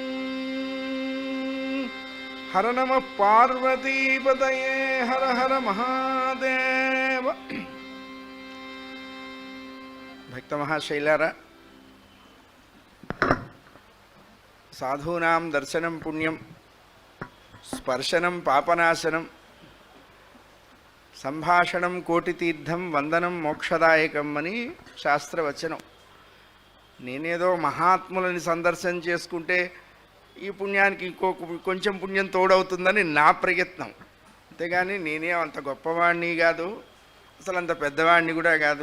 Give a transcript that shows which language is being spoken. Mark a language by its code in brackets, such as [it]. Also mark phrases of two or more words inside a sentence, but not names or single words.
[sa] हर नमः पार्वतीपतये हर हर महादेव। भक्त महाशैलारा, साधूनां दर्शनं पुण्यं स्पर्शनं पापनाशनं సంభాషణం కోటితీర్థం వందనం మోక్షదాయకం [te] అని శాస్త్రవచనం. నేనేదో మహాత్ములని సందర్శన చేసుకుంటే ఈ పుణ్యానికి కొంచెం పుణ్యం తోడవుతుందని నా ప్రయత్నం, అంతేగాని నేనే అంత గొప్పవాడిని కాదు, అసలు అంత పెద్దవాడిని కూడా కాదు.